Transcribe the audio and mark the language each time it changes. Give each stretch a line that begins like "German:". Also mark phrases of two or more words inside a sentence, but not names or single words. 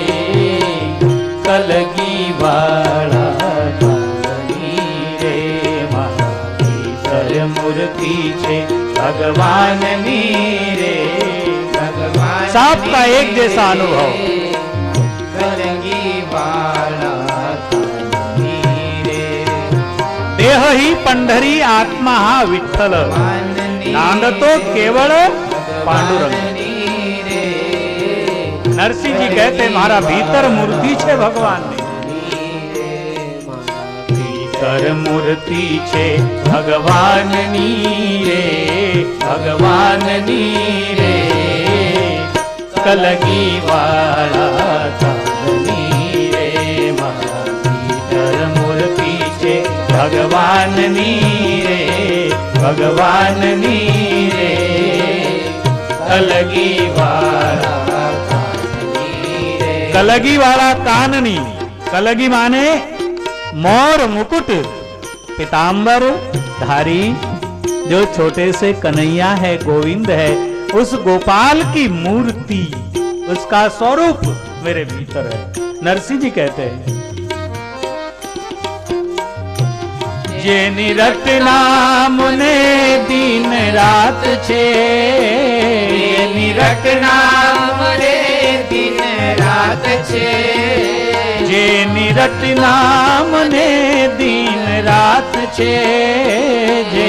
Gujarati: કલગી વાળા કાની રે, મારા ભીતર મૂર્તિ છે ભગવાન ની રે, ભગવાન।
Hindi: सबका एक जैसा अनुभव।
Gujarati: કલગી વાળા કાની રે,
Marathi: देह ही पंढरी आत्मा हा विठ्ठल, नांद तो केवल पांडुरंग।
Gujarati: नरसिंह जी कहते મારા ભીતર મૂર્તિ છે ભગવાન ને, ભીતર મૂર્તિ છે ભગવાન ની રે, ભગવાન ની રે। કલગી વાળા કાની રે, મારા ભીતર મૂર્તિ છે ભગવાન ની રે, ભગવાન ની રે। કલગી વાળા, કલગી વાળા કાનની।
Hindi: कलगी माने मोर मुकुट पीतांबर धारी, जो छोटे से कन्हैया है, गोविंद है, उस गोपाल की मूर्ति, उसका स्वरूप मेरे भीतर है।
Gujarati: नरसिंह जी
Hindi: कहते हैं
Gujarati: જે નિરટ નામ ને દિન રાત છે, નિરટ નામ રે દિન રાત છે। જે નિરટ નામ ને દિન રાત છે, જે